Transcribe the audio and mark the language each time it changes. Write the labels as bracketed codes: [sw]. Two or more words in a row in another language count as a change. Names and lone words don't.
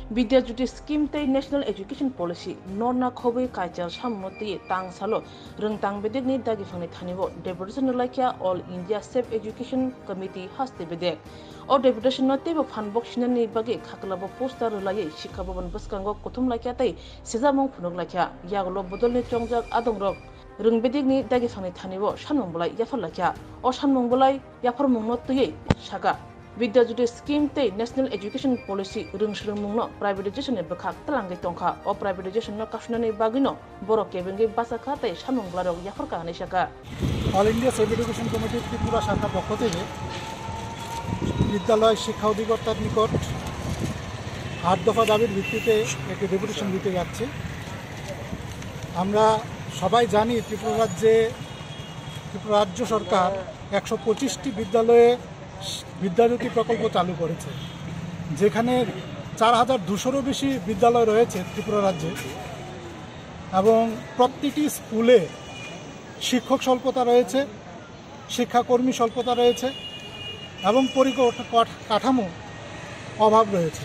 [trp] Vidyajyoti scheme tei [en] national education policy [trp] norna khobai kaijal sammoti tang salo rengtang bedek ni dagi phangni thanibo deputation laikya [en] all India safe education committee [trp] haste bedek o deputation no tebo phanbok sinani bagi khaklabo poster lai shikha bhavan baskango kothum laikya tei sejamong phunok laikya yaglo bodolni chongjak adongrok röngbedek ni dagi phangni thanibo sanmong bolai yafar laikya o sanmong bolai yafar mongno tuyei saga Vidyajyoti scheme tei [en] national education policy [trp] rungsrungmungno privatization ni bekhak talangai tongkha o privatization no kashnani bagino borok kebengi basakha tei samung blarok yafarka ani saka [bn] অল ইন্ডিয়া সেফ এডুকেশন কমিটির ত্রিপুরা শাখার পক্ষ থেকে বিদ্যালয় শিক্ষা অধিকর্তার নিকট 8 দফা দাবির ভিত্তিতে একটি ডেপুটেশন দিতে যাচ্ছি। আমরা সবাই জানি ত্রিপুরা রাজ্য সরকার 125টি বিদ্যালয়ে বিদ্যাজ্যোতি প্রকল্প চালু করেছে, যেখানে 4200-এরও বেশি বিদ্যালয় রয়েছে ত্রিপুরা রাজ্যে এবং প্রতিটি স্কুলে শিক্ষক স্বল্পতা রয়েছে, শিক্ষাকর্মী স্বল্পতা রয়েছে এবং পরিকাঠামো অভাব রয়েছে।